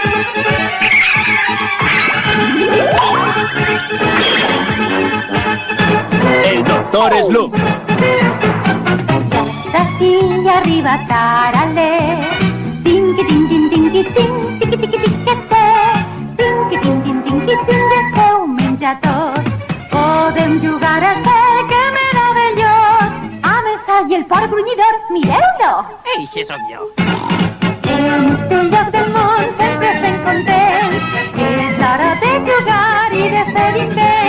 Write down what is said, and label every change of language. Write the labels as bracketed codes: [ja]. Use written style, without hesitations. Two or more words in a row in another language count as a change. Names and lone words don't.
[es] El doctor Sloop. Ya está así arriba, tarale. Tinqui, tin, tin, tinqui, tin, tiqui, tiqui, tiquete. Tinqui, tin, tin, tinqui, tin, [ca] ja seu menjador. Podem jugar a ser, que meravellós. A més, i el porc grunyidor, mireu-lo. Eixe sóc jo. En este lloc del món sempre estem contents. És l'hora de jugar i de fer invents.